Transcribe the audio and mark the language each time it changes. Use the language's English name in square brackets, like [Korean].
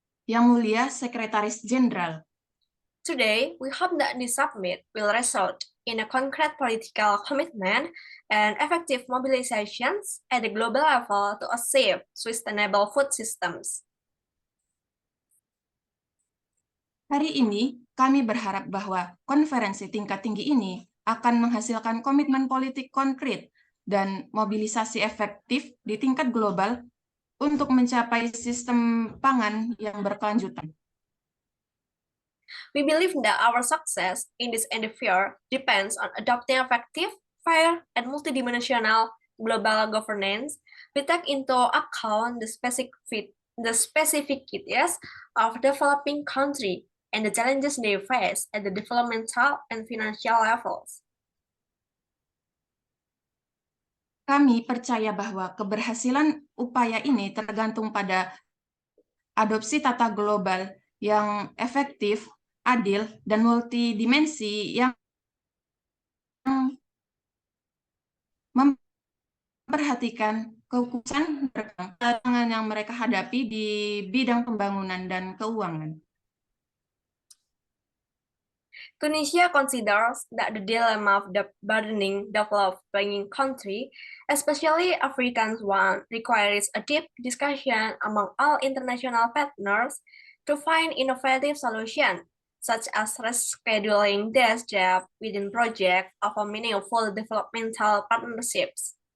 [Indonesian] Yang Mulia Sekretaris Jenderal. [English] Today, we hope that this summit will result in a concrete political commitment and effective mobilizations at the global level to achieve sustainable food systems. [Indonesian] Hari ini, kami berharap bahwa konferensi tingkat tinggi ini akan menghasilkan komitmen politik konkret dan mobilisasi efektif di tingkat global untuk mencapai sistem pangan yang berkelanjutan. [English] We believe that our success in this endeavor depends on adopting effective, fair, and multidimensional global governance. We take into account the specificities of developing country and the challenges they face at the developmental and financial levels. [Indonesian] Kami percaya bahwa keberhasilan upaya ini tergantung pada adopsi tata global yang efektif, adil, dan multidimensi yang memperhatikan kekhususan tantangan yang mereka hadapi di bidang pembangunan dan keuangan. [English] Tunisia considers that the dilemma of the burdening developing country, especially African one, requires a deep discussion among all international partners to find innovative solutions, such as rescheduling this gap within projects of a meaningful developmental partnerships.